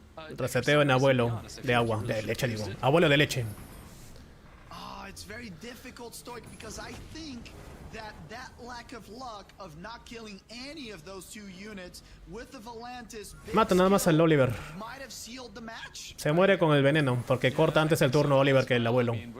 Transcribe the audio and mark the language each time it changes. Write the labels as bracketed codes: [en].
[es] Reseteo en abuelo de agua, de leche digo. Abuelo de leche. [en] It's very difficult, Stoic, because I think that lack of luck of not killing any of those two units with the Volantis [es] Mata nada más al Oliver. [en] might have sealed the match. [es] Se muere con el veneno, porque corta antes el turno Oliver que el abuelo.